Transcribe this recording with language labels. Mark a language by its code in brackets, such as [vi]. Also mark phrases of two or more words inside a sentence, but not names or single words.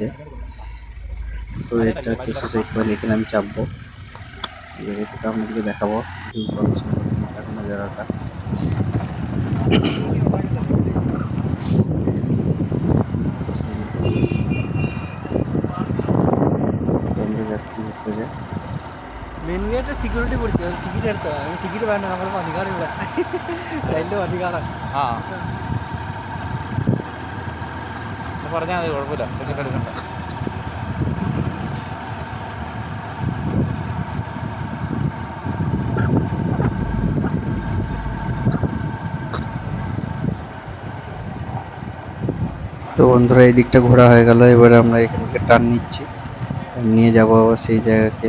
[bn] তো এটা হচ্ছে সুসাইড পয়েন্ট, এখানে আমি চাপবো, লেগেছে আপনাদেরকে দেখাবো কত সুন্দর এখানকার নজারাটা। কত সুন্দর। তো আমরা যাচ্ছি ভিতরে। [en] main gate security [ml] പിടിച്ചു ടിക്കറ്റ് എടുത്തോ ടിക്കറ്റ് വേണ്ട നമ്മൾക്ക് അധികാരമില്ല അതിലും അധികാരം ആ പറഞ്ഞാൽ മതി, കുഴപ്പമില്ല, ടിക്കറ്റ് എടുക്കണ്ട. [bn] তো বন্ধুরা, এই দিকটা ঘোরা হয়ে গেল, এবারে আমরা এখান থেকে টার্ন নিচ্ছি, নিয়ে যাবো আবার সেই জায়গাকে।